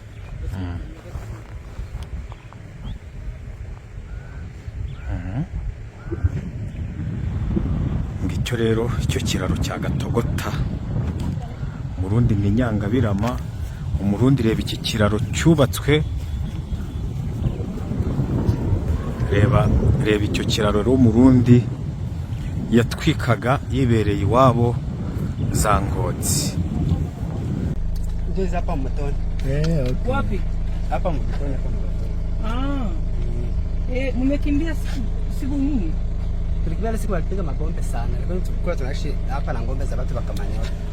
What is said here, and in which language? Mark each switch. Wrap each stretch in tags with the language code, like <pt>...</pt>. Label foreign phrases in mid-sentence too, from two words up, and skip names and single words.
<rw>Ngicyo rero icyo kiraro cya Gatogota. Umurundi ni Nyangabirama. Umurundi reba iki kiraro cyubatswe, reba icyo kiraro rero umurundi yatwikaga yibereye iwabo za Ngozi.</rw> <sw>Ndio hapa Mtoni. Wapi? Hapa Mtoni hapa. Mmekimbia siku nyingi? Tulikimbia siku walipiga mabombe sana. Lakini tulikuwa tunaishi hapa na ngombe za watu wa Kamanyora.</sw>